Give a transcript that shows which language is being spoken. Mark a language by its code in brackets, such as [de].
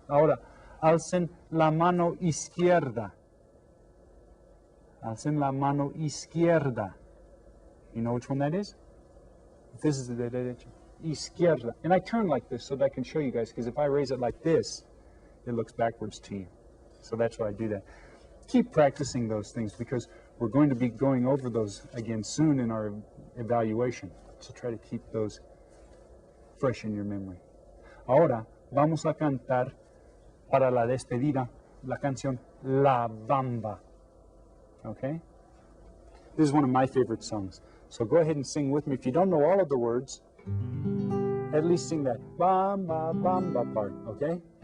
[es] Ahora, alcen la mano izquierda. Alcen la mano izquierda. [en] You know which one that is? This is the derecha. Izquierda. And I turn like this so that I can show you guys, because if I raise it like this, it looks backwards to you. So that's why I do that. Keep practicing those things, because we're going to be going over those again soon in our evaluation. So try to keep those fresh in your memory. [es] Ahora vamos a cantar para la despedida la canción La Bamba. [en] Okay? This is one of my favorite songs. So go ahead and sing with me. If you don't know all of the words, at least sing that Bamba, Bamba part, okay?